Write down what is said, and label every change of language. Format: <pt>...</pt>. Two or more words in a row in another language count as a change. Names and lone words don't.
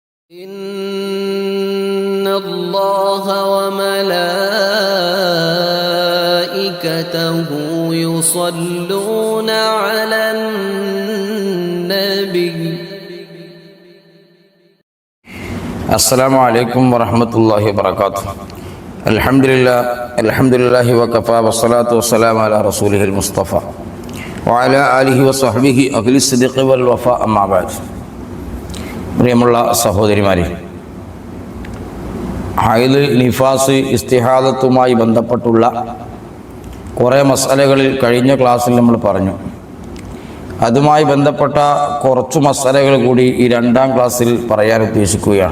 <ar>إن الله وملائكته يصلون على النبي. السلام عليكم ورحمة الله وبركاته. الحمد لله وكفى والصلاة والسلام على رسوله المصطفى وعلى آله وصحبه أهل الصدق والوفاء أما بعد.</ar> <ml>പ്രിയമുള്ള സഹോദരിമാരെ, ഹൈദ്, നിഫാസ്, ഇസ്തിഹാദത്തുമായി ബന്ധപ്പെട്ടുള്ള കുറേ മസലകളിൽ കഴിഞ്ഞ ക്ലാസ്സിൽ നമ്മൾ പറഞ്ഞു. അതുമായി ബന്ധപ്പെട്ട കുറച്ച് മസലകൾ കൂടി ഈ രണ്ടാം ക്ലാസ്സിൽ പറയാൻ ഉദ്ദേശിക്കുകയാണ്.</ml>